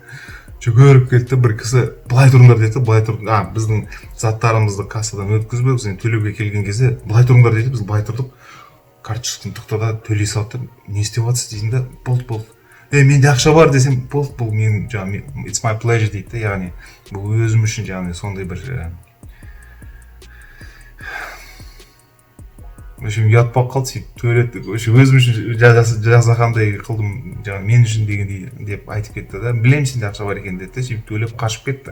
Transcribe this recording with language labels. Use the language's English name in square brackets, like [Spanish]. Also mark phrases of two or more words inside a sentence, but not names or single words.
[Kazakh] Жүгіріп кетті, бір кісі былай тұрыңдар деді, былай тұрдық. Біздің заттарымызды кассадан өткізбей, біз төлеуге келген кезде былай тұрыңдар деді, біз былай тұрдық. Карточканы тоқтады, төлей салды. Не істеп жатсыз деймін да, болды. Менде ақша бар десем, болды, бұл мен жаңағы [English] it's my pleasure [Kazakh] дейді, яғни бұл өзім үшін жаңағы сондай бір ұят болып қалды, сөйтіп төледі. Өзім үшін жасағандай қылдым, жаңағы мен үшін дегендей деп айтып кетті да. Білемін сенде ақша бар екен деді, сөйтіп төлеп қашып кетті.